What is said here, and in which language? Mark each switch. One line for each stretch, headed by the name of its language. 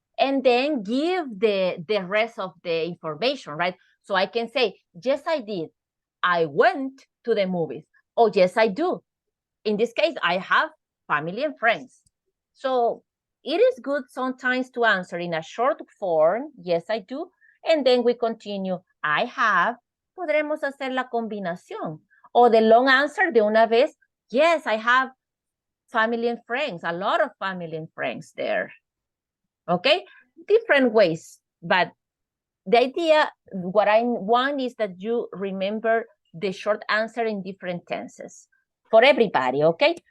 English: And then give the rest of the information, right? So I can say, yes, I did. I went to the movies. Oh, yes, I do. In this case, I have family and friends. So it is good sometimes to answer in a short form, yes, I do. And then we continue, I have.
Spanish: Podremos hacer la combinación.
English: O the long answer
Spanish: de una vez,
English: yes, I have family and friends, a lot of family and friends there. Okay, different ways But the idea, what I want is that you remember the short answer in different tenses for everybody, okay?